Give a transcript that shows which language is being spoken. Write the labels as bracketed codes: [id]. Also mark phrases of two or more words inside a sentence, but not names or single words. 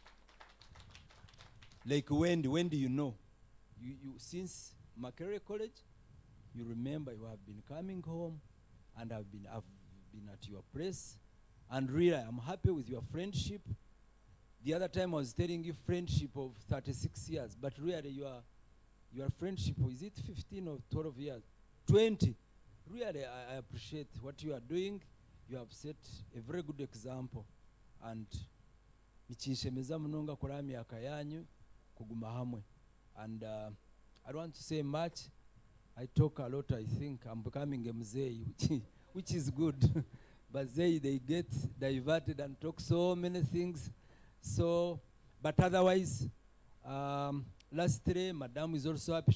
[en] Like Wendy, you know, you since Makerere College, you remember you have been coming home, and I've been at your place, and really I'm happy with your friendship. The other time I was telling you friendship of 36 years, but really your friendship, is it 15 or 12 years? 20. Really, I appreciate what you are doing. You have set a very good example, and [nyn] nichinshemeza munonga kora myaka yanyu kuguma hamwe. [en] And I don't want to say much. I talk a lot. I think I'm becoming a mzee, which is good. But they get diverted and talk so many things. So, but otherwise, lastly, Madam is also happy.